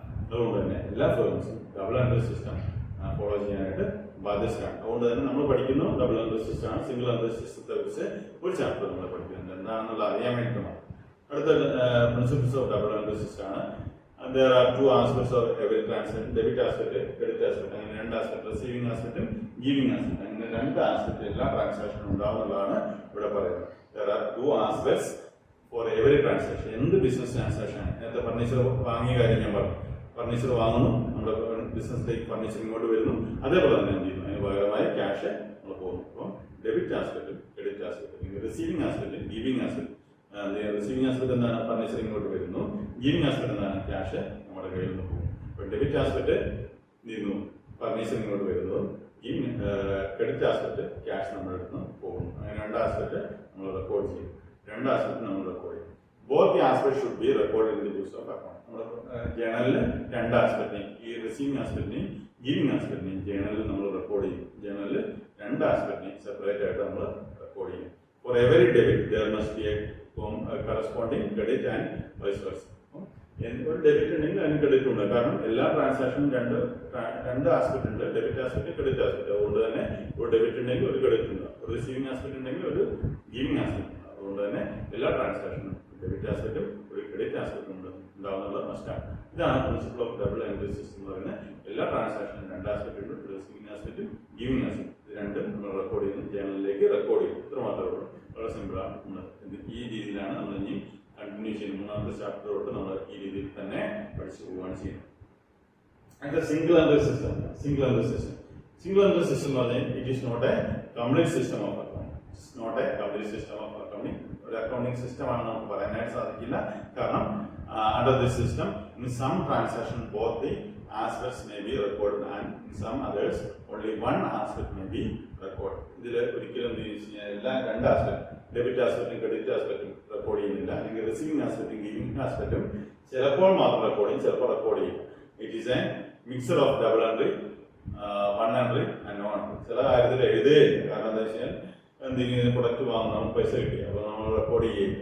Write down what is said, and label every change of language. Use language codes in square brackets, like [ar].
[ml] അതുകൊണ്ട് തന്നെ എല്ലാ ഫേംസും ഡബിൾ എൻട്രി സിസ്റ്റം ഫോളോ ചെയ്യാനായിട്ട് ബാധ്യസ്ഥരാണ്. അതുകൊണ്ട് തന്നെ നമ്മൾ പഠിക്കുന്നു ഡബിൾ എൻട്രി സിസ്റ്റമാണ്. സിംഗിൾ എൻട്രി സിസ്റ്റത്തെ കുറിച്ച് ഒരു ചാപ്റ്റർ നമ്മൾ പഠിക്കുന്നുണ്ട്, എന്താണെന്നുള്ള അറിയാൻ വേണ്ടിയിട്ടാണ്. അടുത്ത principles of double entry system ആണ്. [en] There are two aspects of every transaction, debit aspect, credit aspect. [ml] അങ്ങനെ രണ്ട് ആസ്പെക്ട്, റിസീവിംഗ് ആസ്പെക്റ്റും ഗീവിംഗ് ആസ്പെക്ട്, അങ്ങനെ രണ്ട് ആസ്പെക്ട് എല്ലാ ട്രാൻസാക്ഷനും ഉണ്ടാവുന്നതാണ് ഇവിടെ പറയുന്നത്. [en] There are two aspects for every transaction. [ml] എന്ത് ബിസിനസ് ട്രാൻസാക്ഷൻ, നേരത്തെ ഫർണിച്ചർ വാങ്ങിയ കാര്യം ഞാൻ പറഞ്ഞു. ഫർണിച്ചർ വാങ്ങുന്നു, നമ്മുടെ ബിസിനസ്സിലേക്ക് ഫർണിച്ചർ ഇങ്ങോട്ട് വരുന്നു, അതേപോലെ തന്നെ എന്ത് ചെയ്യുന്നു, അതിന് പകരമായി ക്യാഷ് നമ്മൾ പോകുന്നു. അപ്പം debit ആസ്പെക്റ്റും credit ആസ്പെക്റ്റും, receiving ആസ്പെക്റ്റും giving ആസ്പെക്റ്റും. Receiving aspect എന്താണ്, ഫർണിച്ചർ ഇങ്ങോട്ട് വരുന്നു. ഗീവിംഗ് ആസ്പെക്ട് എന്താണ്, ക്യാഷ് നമ്മുടെ കയ്യിൽ നിന്ന് പോകും. ഇപ്പൊ ഡെബിറ്റ് ആസ്പെക്ട് നീങ്ങുന്നു, ഫർണിച്ചർ ഇങ്ങോട്ട് വരുന്നു. ക്രെഡിറ്റ് ആസ്പെക്ട് ക്യാഷ് നമ്മുടെ അടുത്ത് നിന്ന് പോകുന്നു. അങ്ങനെ രണ്ട് ആസ്പെക്ട് നമ്മൾ റെക്കോർഡ് ചെയ്യും. രണ്ട് ആസ്പെക്ട് നമ്മൾ റെക്കോർഡ് ചെയ്യും. [en] Both the aspect should be record in the books of account. [ml] നമ്മൾ ജേണലിൽ രണ്ട് ആസ്പെക്ടിനെയും, ഈ റിസീവിംഗ് ആസ്പെക്ടിനെയും ഗീവിംഗ് ആസ്പെക്ടിനെയും ജേണലിൽ നമ്മൾ റെക്കോർഡ് ചെയ്യും. ജേണലിൽ രണ്ട് ആസ്പെക്ടിനെയും സെപ്പറേറ്റ് ആയിട്ട് നമ്മൾ റെക്കോർഡ് ചെയ്യും. [en] For every debit there must be a corresponding credit and vice versa. [ml] ഒരു ഡെബിറ്റ് ഉണ്ടെങ്കിൽ അതിന് ക്രെഡിറ്റ് ഉണ്ട്. കാരണം എല്ലാ ട്രാൻസാക്ഷനും രണ്ട് ആസ്പെക്ട് ഉണ്ട്, ഡെബിറ്റ് ആസ്പെക്ട് ക്രെഡിറ്റ് ആസ്പെക്ട്. അതുകൊണ്ട് തന്നെ ഒരു ഡെബിറ്റ് ഉണ്ടെങ്കിൽ ഒരു ക്രെഡിറ്റ് ഉണ്ട്, ഒരു റിസീവിംഗ് ആസ്പെക്ട് ഉണ്ടെങ്കിൽ ഒരു ഗീവിംഗ് ആസ്പെക്ട് ഉണ്ട്. അതുകൊണ്ട് തന്നെ എല്ലാ ട്രാൻസാക്ഷനും ഡെബിറ്റ് ആസ്പെക്റ്റും ഒരു ക്രെഡിറ്റ് ആസ്പെക്റ്റും ഉണ്ടാവുന്നത് മസ്റ്റാണ്. ഇതാണ് principle of double entry system എന്ന് പറയുന്നത്. എല്ലാ ട്രാൻസാക്ഷനും രണ്ട് ആസ്പെക്ട് ഉണ്ട്, റിസീവിംഗ് ആസ്പെക്റ്റും ഗീവിംഗ് ആസ്പെക്ട്. ഇത് രണ്ടും നമ്മൾ റെക്കോർഡ് ചെയ്യുന്നു, ജേണലിലേക്ക് റെക്കോർഡ് ചെയ്യും. ഇത്ര മാത്രമേ ഉള്ളൂ. വളരെ സിമ്പിളാണ്. ഈ രീതിയിലാണ് നമ്മൾ ഇനി കണ്ടിന്യൂ ചെയ്യുന്നത്. മൂന്നാമത്തെ ചാപ്റ്റർ തൊട്ട് നമ്മൾ ഈ രീതിയിൽ തന്നെ പഠിച്ചു പോവുകയാണ് ചെയ്യുന്നത്. അടുത്ത [en] Single entry system. Single entry system [ml] എന്ന് പറഞ്ഞാൽ [en] It is not a complete system of accounting. It's not a complete system of accounting. [ml] ഒരു അക്കൗണ്ടിങ് സിസ്റ്റമാണ് നമുക്ക് പറയാനായിട്ട് സാധിക്കില്ല. കാരണം [en] under this system in some transaction both the aspects may be recorded and in some others only one aspect may be recorded. [ml] ഇതിൽ ഒരിക്കലും എല്ലാ രണ്ട് ആസ്പെക്ട്, ഡെബിറ്റ് ആസ്പെക്റ്റും ക്രെഡിറ്റ് ആസ്പെക്റ്റും റെക്കോർഡ് ചെയ്യുന്നില്ല. അല്ലെങ്കിൽ റിസീവിംഗ് ആസ്പെക്റ്റും ഗീവിംഗ് ആസ്പെക്റ്റും ചിലപ്പോൾ മാത്രം റെക്കോർഡ് ചെയ്യും, ചിലപ്പോൾ റെക്കോർഡ് ചെയ്യും. [en] It is a mixer of double entry, one entry and no entry. [ml] ചില കാര്യത്തിൽ എഴുതുകയില്ല. കാരണം എന്താ വെച്ചാൽ എന്തെങ്കിലും പ്രൊഡക്റ്റ് വാങ്ങും, നമുക്ക് പൈസ കിട്ടി, അപ്പോൾ നമ്മൾ റെക്കോർഡ് ചെയ്യും.